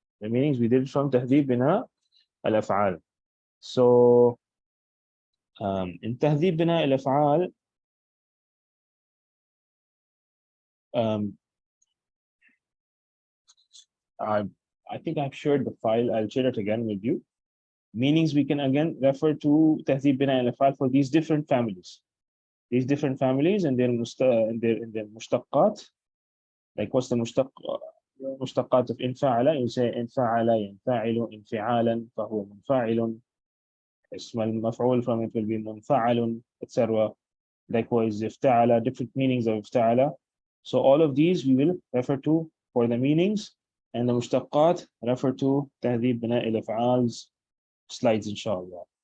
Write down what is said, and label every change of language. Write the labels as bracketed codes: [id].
[en] The meanings we did it from تهذيب بناء الأفعال. So in تهذيب بناء الأفعال, I think I've shared the file. I'll share it again with you. Meanings we can again refer to تهذيب بناء الأفعال for these different families. These different families and their مشتقات. Like what's the مشتقات of انفعل? [ar] You say انفعل ينفعل انفعالا فهو منفعل. [en] اسم المفعول from it will be منفعل, etc. Likewise, افتعل, different meanings of افتعل. So all of these we will refer to for the meanings, and the مشتقات refer to تهذيب بناء الأفعال's slides, inshallah.